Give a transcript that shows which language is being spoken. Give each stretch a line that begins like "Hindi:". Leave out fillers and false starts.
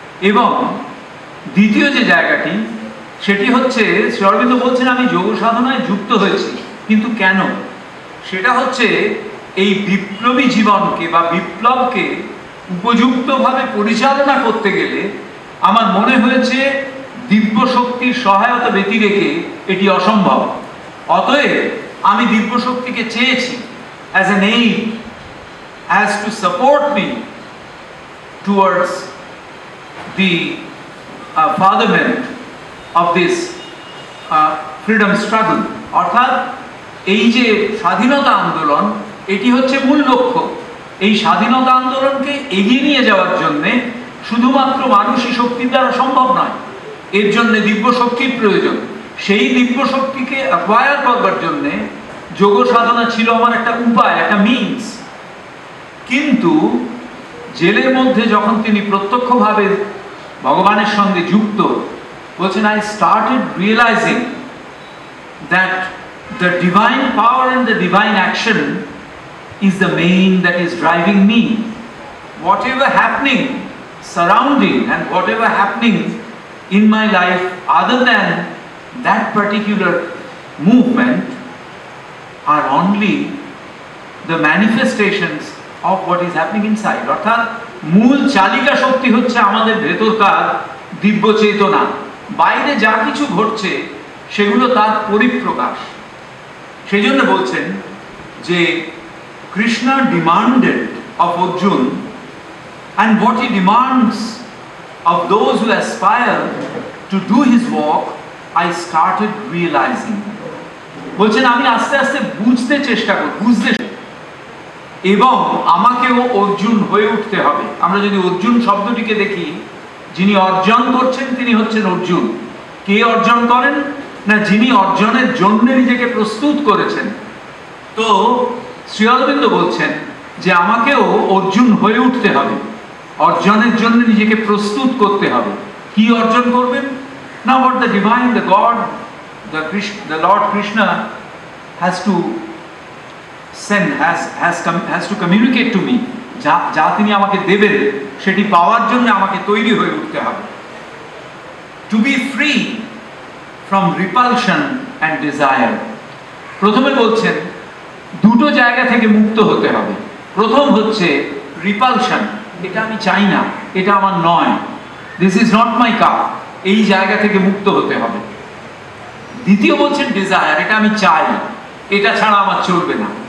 Bangla: এবং দ্বিতীয় যে জায়গাটি, সেটি হচ্ছে শ্রী অরবিন্দ বলছেন আমি যোগ সাধনায় যুক্ত হয়েছি, কিন্তু কেন? সেটা হচ্ছে এই বিপ্লবী জীবনকে বা বিপ্লবকে উপযুক্তভাবে পরিচালনা করতে গেলে আমার মনে হয়েছে দিব্য শক্তির সহায়তা ব্যতি রেখে এটি অসম্ভব। অতএব আমি দিব্য শক্তিকে চেয়েছি
English: as an aid, as to support me towards the fatherment of this freedom struggle,
Bangla: অর্থাৎ এই যে স্বাধীনতা আন্দোলন, এটি হচ্ছে মূল লক্ষ্য। এই স্বাধীনতা আন্দোলনকে এগিয়ে নিয়ে যাওয়ার জন্য শুধুমাত্র মানুষই শক্তির দ্বারা সম্ভব নয়, এর জন্য দিব্য শক্তির প্রয়োজন। সেই দিব্য শক্তিকে অ্যাকোয়ার করবার জন্য যোগ সাধনা ছিল আমার একটা উপায়, একটা মিনস। কিন্তু জেলের মধ্যে যখন তিনি প্রত্যক্ষভাবে ভগবানের সঙ্গে যুক্ত, বলছেন
English: I started realizing that the divine power and the divine action is the main that is driving me. Whatever happening surrounding and whatever happening in my life other than that particular movement are only the manifestations of what is happening inside.
Bangla: অর্থাৎ মূল চালিকা শক্তি হচ্ছে আমাদের ভেতরকার দিব্য চেতনা। বাইরে যা কিছু ঘটছে সেগুলো তার পরিপ্রকাশ। সেই জন্য বলছেন যে
English: Krishna demanded of Arjuna, and what he demands of those who aspire to do his work, I started realizing.
Bangla: বলছেন আমি আস্তে আস্তে বুঝতে চেষ্টা করি, এবং আমাকেও অর্জুন হয়ে উঠতে হবে। আমরা যদি অর্জুন শব্দটিকে দেখি, যিনি অর্জন করছেন তিনি হচ্ছেন অর্জুন। কে অর্জন করেন? না, যিনি অর্জনের জন্য নিজেকে প্রস্তুত করেছেন। তো শ্রী অরবিন্দ বলছেন যে আমাকেও অর্জুন হয়ে উঠতে হবে, অর্জনের জন্য নিজেকে প্রস্তুত করতে হবে। কি অর্জন করবেন?
English: না, what the divine, the God, the Lord Krishna has to send, has to communicate to me,
Bangla: যা তিনি আমাকে দেবেন সেটি পাওয়ার জন্য আমাকে তৈরি হয়ে উঠতে হবে।
English: To be free from repulsion and desire.
Bangla: প্রথমে বলছেন দুটো জায়গা থেকে মুক্ত হতে হবে। প্রথম হচ্ছে রিপালশন, এটা আমি চাই না, এটা আমার নয়,
English: this is not my cup,
Bangla: এই জায়গা থেকে মুক্ত হতে হবে। দ্বিতীয় বলছেন ডিজায়ার, এটা আমি চাই, এটা ছাড়া আমার চলবে না।